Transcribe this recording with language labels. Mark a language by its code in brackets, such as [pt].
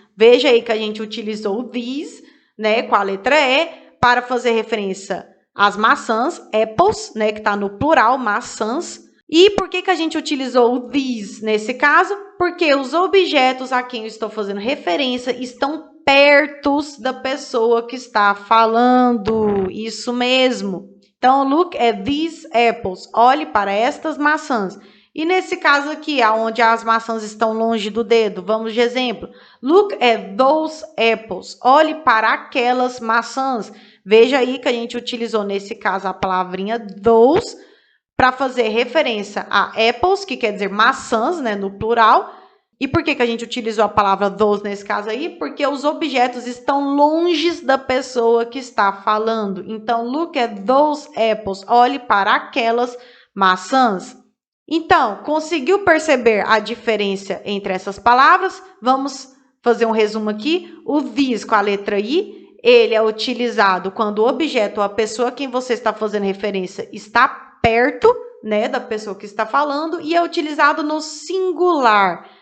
[pt] Veja aí que a gente utilizou o these, né, com a letra E, para fazer referência às maçãs, apples, né, que está no plural, maçãs. E por que a gente utilizou o these nesse caso? Porque os objetos a quem eu estou fazendo referência estão perto da pessoa que está falando. Isso mesmo. [en] Então, look at these apples. [pt] Olhe para estas maçãs. E nesse caso aqui, onde as maçãs estão longe do dedo, vamos de exemplo. [en] Look at those apples. [pt] Olhe para aquelas maçãs. Veja aí que a gente utilizou nesse caso a palavrinha those para fazer referência a apples, que quer dizer maçãs, né, no plural. E por que a gente utilizou a palavra those nesse caso aí? Porque os objetos estão longe da pessoa que está falando. [en] Então, look at those apples. [pt] Olhe para aquelas maçãs. Então, conseguiu perceber a diferença entre essas palavras? Vamos fazer um resumo aqui. O these com a letra I, ele é utilizado quando o objeto ou a pessoa a quem você está fazendo referência está perto, né, da pessoa que está falando, e é utilizado no singular.